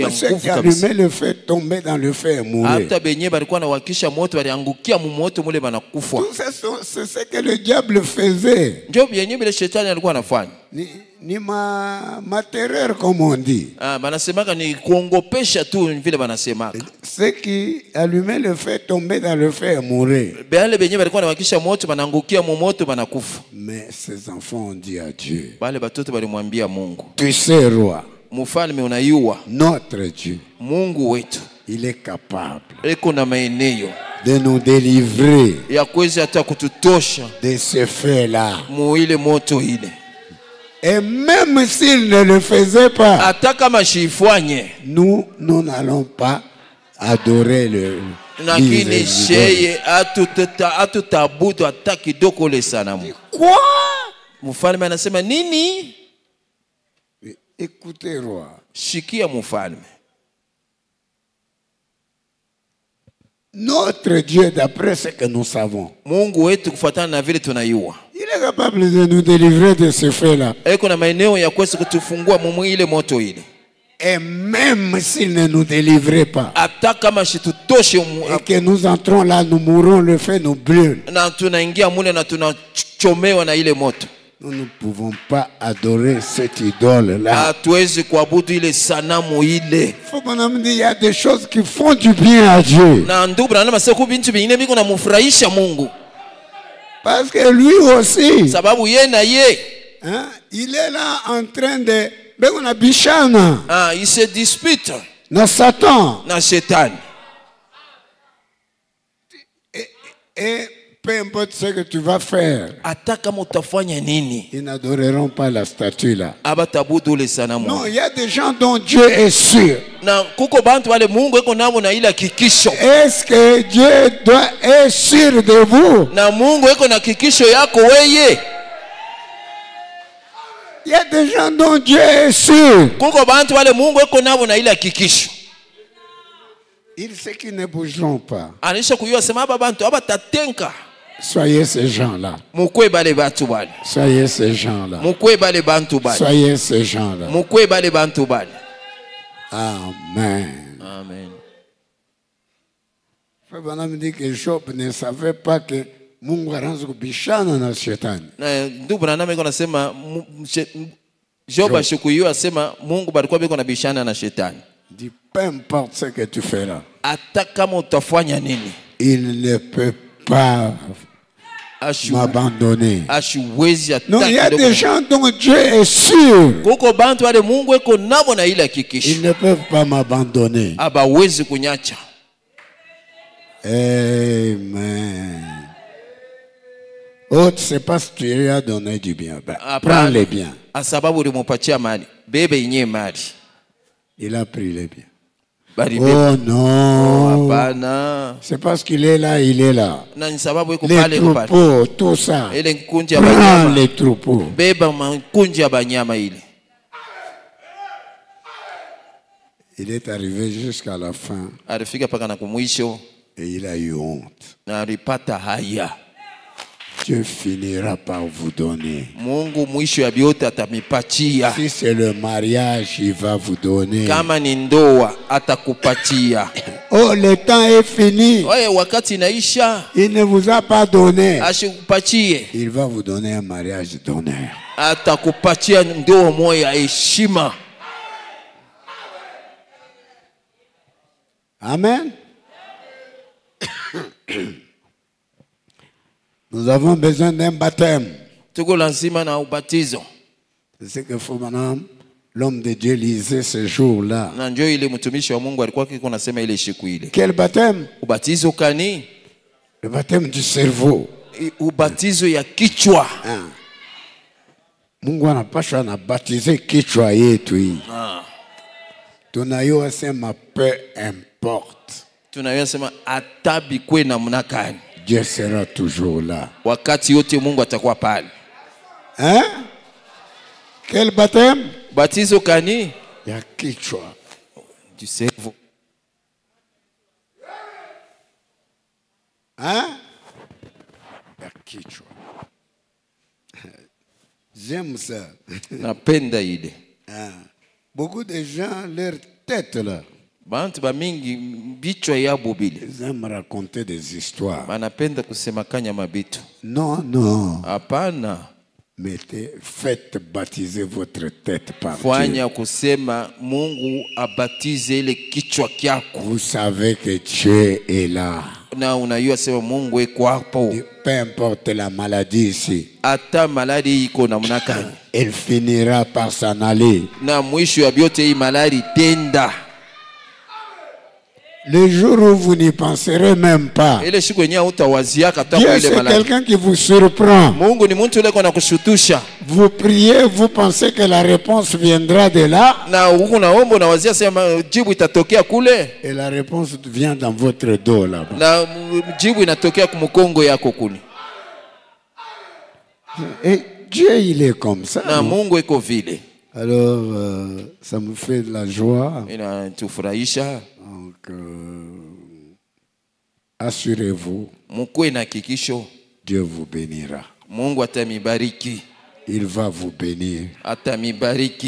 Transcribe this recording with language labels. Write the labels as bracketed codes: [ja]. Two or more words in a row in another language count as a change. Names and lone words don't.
[fr] Même ceux [sw] nguvu [fr] qui [sw] kabisa. [fr] allumaient le feu tombaient dans le feu et mouraient. [sw] Hata benye balikuwa nawakisha moto baliangukia mu moto mule banakufa. [fr] Tout ça, c'est ce que le diable faisait. [sw] Ndio benye bile shetani alikuwa anafanya. [fr] Ni ma terreur, comme on dit. [sw] Banasemaka ni kuongopesha tu vile banasemaka. [fr] Ceux qui allumaient le feu tombaient dans le feu et mouraient. [sw] Bale benye balikuwa nawakisha moto banaangukia mu moto banakufa. [fr] Mais ces enfants ont dit à Dieu, [sw] Bale batoto balimwambia Mungu, [fr] tu sais, roi, [sw] mfalme unayua, [fr] notre Dieu, [sw] Mungu wetu [fr] il est capable [sw] eko na maeneo [fr] de nous délivrer [sw] ya kuweza hata kututosha [fr] de ce feu-là. [sw] mu ile moto ile. [fr] Et même s'il ne le faisait pas, [sw] Hata kama shifanye, [fr] nous n'allons pas adorer le [sw] lakini sheye atutabudu hata kidogo le sanamu. [fr] Quoi? [sw] Mfalme anasema nini? [fr] Écoutez, roi. [sw] Shikia mfalme. [fr] Notre Dieu, d'après ce que nous savons, [sw] Mungu wetu kufuatana na vile tunayua, [fr] il est capable de nous délivrer de ce feu-là. [sw] eko na maeneo ya kuweza kutufungua mumu ile moto ile. [fr] Et même s'il ne nous délivrait pas, [sw] Hata kama shitutoshe [fr] et que nous entrons là, nous mourons, le feu nous brûle. [sw] na tunaingia mule na tunachomewa na ile moto, [fr] Nous ne pouvons pas adorer cette idole-là. [sw] hatuwezi kuabudu ile sanamu ile. [fr] Faut qu'on me dise, il y a des choses qui font du bien à Dieu. [sw] Na ndugu Branham sasa bintu vingine biko na mufurahisha Mungu, [fr] Parce que lui aussi, [sw] sababu ye na ye [fr] hein, il est là en train de... Ben on a Bishana, il se dispute [sw] na Satan. na shetani. [fr] Et peu importe ce que tu vas faire, [sw] Hata kama utafanya nini, [fr] ils n'adoreront pas la statue là. [sw] abatabudu ile sanamu. [fr] Non, il y a des gens dont Dieu est sûr. [sw] Na kuko bantu wale Mungu eko nabo na ile hakikisho, [fr] Est-ce que Dieu est sûr de vous? [sw] na Mungu eko na hakikisho yako weye. [fr] Il y a des gens dont Dieu est sûr. [sw] Kuko bantu wale Mungu eko nabo na ile hakikisho. [fr] Ils sait qu'ils ne bougeront pas. [sw] Anisha kuyua sema aba bantu abatatenka. [fr] Soyez ces gens-là. [sw] Mukwe bale bantu bale. [fr] Soyez ces gens-là. [sw] Mukwe bale bantu bale. [fr] Soyez ces gens-là. [sw] Mukwe bale bantu bale. Amen. Amen. [fr] Frère Branham dit que Job ne savait pas que [sw] Mungu anaanza kubishana na shetani. Na ndugu Branham iko nasema Job ashukuyua asema Mungu balikuwa biko na bishana na shetani. [fr] Dit peu importe ce que tu fais là, [sw] Hata kama utafanya nini, [fr] il ne peut pas m'abandonner. [sw] ashuwezi hata [fr] Non, il y a [sw] kidogo. [fr] des gens dont Dieu est sûr. [sw] Kuko bantu wale Mungu eko nabo na ile [fr] Ils [sw] hakikisho, [fr] ne peuvent pas m'abandonner. [sw] abawezi kunyacha. Amen. [fr] Oh, tu sais pas si tu lui as donné du bien. Ben, prends les biens. [sw] Asababu ulimupatia mali, bebe yenyewe mali. [fr] Il a pris les biens. [sw] Bali [fr] Oh non. [sw] hapana. [fr] C'est parce qu'il est là, il est là. [sw] Na ni sababu iko [fr] Les [sw] pale iko pale. [fr] troupeaux, tout ça. [sw] Ile nkunji ya [fr] Prends [sw] banyama. [fr] les troupeaux. [sw] Beba makunji ya banyama ile. [fr] Il est arrivé jusqu'à la fin. [sw] Alifika paka na kumwisho. [fr] Et il a eu honte. [sw] na alipata haya. [fr] Dieu finira par vous donner. [sw] Mungu mwisho ya vyote atamipatia. [fr] Si c'est le mariage, il va vous donner. [sw] Kama ni ndoa atakupatia. [fr] Oh, le temps est fini. [sw] Oye, wakati inaisha. [fr] Il ne vous a pas donné. [sw] Ashikupatie. [fr] Il va vous donner un mariage d'honneur. [sw] Atakupatia ndoa moja ya heshima. Amen. [fr] Nous avons besoin d'un baptême. [sw] Tuko lazima na ubatizo. [fr] C'est ce que Madame, l'homme de Dieu lisait ce jour-là. [sw] Na njoo ile mtumishi wa Mungu alikuwa kiko nasema ile siku ile. [fr] Quel baptême? [sw] Ubatizo kani? [fr] Le baptême du cerveau. [sw] Ubatizo ya kichwa. Mungu anapaswa na baptiser kichwa yetu hii. Tunayua sema [fr] peu importe. [sw] Tunayua sema atabi kwe namna gani. [fr] Dieu sera toujours là. [sw] Wakati yote Mungu atakuwa pale. [fr] Hein? Quel baptême? [sw] Batizo kani? Ya kichwa. [fr] Du cerveau. Hein? [sw] Ya kichwa. [fr] J'aime ça. [sw] Napenda ile. [fr] Beaucoup de gens, leur tête là, [sw] Bantu ba mingi bichwa yabo bile. [fr] ils aiment raconter des histoires. [sw] Banapenda kusema kanya mabitu. [fr] Non, non. [sw] Hapana. [fr] Faites baptiser votre tête par Dieu. [sw] Fanya kusema Mungu abatize ile kichwa kyako. [fr] Vous savez que Dieu est là. [sw] Na unayua sema Mungu eko hapo. [fr] Peu importe la maladie ici. [sw] Ata maladi iko namna gani. [fr] Elle finira par s'en aller. [sw] Na mwisho ya vyote hii maladi tenda. [fr] Le jour où vous n'y penserez même pas. [sw] Ile siku yenyewe utawaziaka hata [fr] Dieu [sw] kwa ile [fr] c'est [sw] maladi. [fr] quelqu'un qui vous surprend. [sw] Mungu ni mtu yule kuna kushutusha. [fr] Vous priez, vous pensez que la réponse viendra de là. [sw] Na huko naomba unawazia sema jibu itatokea kule. [fr] Et la réponse vient dans votre dos là-bas. [sw] Na jibu inatokea kumkongo yako kule. [fr] Et Dieu il est comme ça. [sw] Na Mungu iko vile. [fr] Alors ça me fait de la joie. [sw] Inatufurahisha. [fr] Donc assurez-vous. [sw] Mkuwe na hakikisho. [fr] Dieu vous bénira. [sw] Mungu atamibariki. [fr] Il va vous bénir. [sw] Atamibariki.